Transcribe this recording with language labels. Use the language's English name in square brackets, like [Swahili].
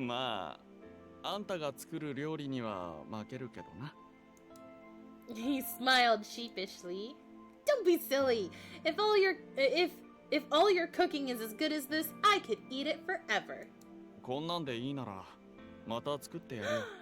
[Japanese] まあ、あんたが作る料理には負けるけどな。 [English] He smiled sheepishly. Don't be silly. If all your cooking is as good as this, I could eat it forever. [Japanese] こんなんでいいならまた作ってやるよ。